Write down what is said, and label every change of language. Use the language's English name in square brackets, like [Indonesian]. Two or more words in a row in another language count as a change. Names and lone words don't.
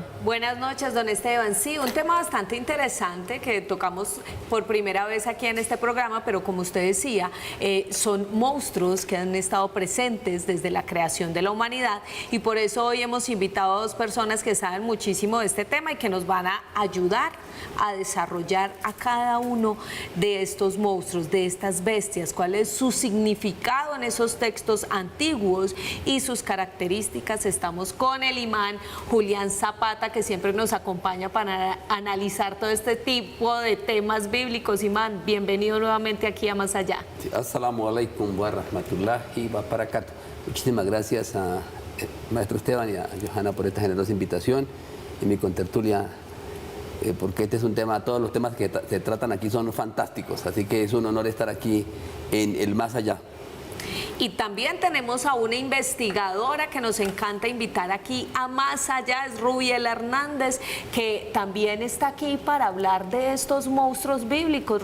[Spanish] Buenas noches, don Esteban. Sí, un tema bastante interesante que tocamos por primera vez aquí en este programa, pero como usted decía, son monstruos que han estado presentes desde la creación de la humanidad, y por eso hoy hemos invitado a 2 personas que saben muchísimo de este tema y que nos van a ayudar a desarrollar a cada uno de estos monstruos, de estas bestias, cuál es su significado en esos textos antiguos y sus características. Estamos con el imán Julián Zapata, que siempre nos acompaña para analizar todo este tipo de temas bíblicos. Imán, bienvenido nuevamente aquí a Más Allá. [Arabic] السلام عليكم ورحمة الله وبركاته. [Spanish] Muchísimas gracias a maestro Esteban y a Johanna por esta generosa invitación y mi contertulia, porque este es un tema, todos los temas que se tratan aquí son fantásticos, así que es un honor estar aquí en el Más Allá. Y también tenemos a una investigadora que nos encanta invitar aquí a Más Allá, es Rubiela Hernández, que también está aquí para hablar de estos monstruos bíblicos.